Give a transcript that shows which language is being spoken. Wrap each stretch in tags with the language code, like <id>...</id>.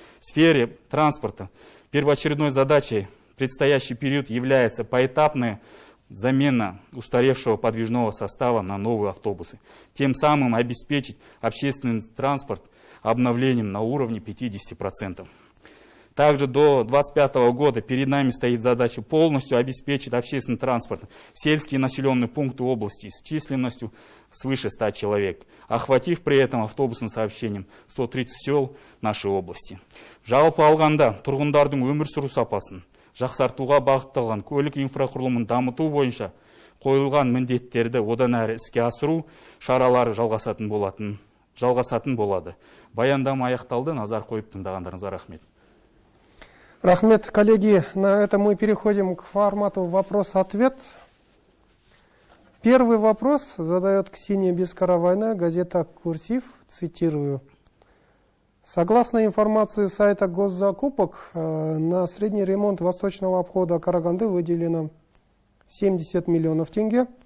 <ru>В сфере транспорта первоочередной задачей в предстоящий период является поэтапная замена устаревшего подвижного состава на новые автобусы, тем самым обеспечить общественный транспорт обновлением на уровне 50%. Также до 2025 года перед нами стоит задача полностью обеспечить общественный транспорт сельские населенные пункты области с численностью свыше 100 человек, охватив при этом автобусным сообщением 130 сел нашей области.</ru> <kk>Жалпы алғанда тұрғындардың өмір сүру сапасын жақсартуға бағытталған көлік инфрақұрылымын дамыту бойынша қойылған міндеттерді одан әрі іске асыру шаралары жалғасатын болады. Баяндама аяқталды, назар қойып тыңдағандарыңызға рахмет.</kk> <ru>Рахмет, коллеги. На этом мы переходим к формату вопрос-ответ. Первый вопрос задает Ксения Бескаравайная, газета «Курсив», цитирую. Согласно информации сайта госзакупок, на средний ремонт восточного обхода Караганды выделено 70 миллионов тенге.</ru>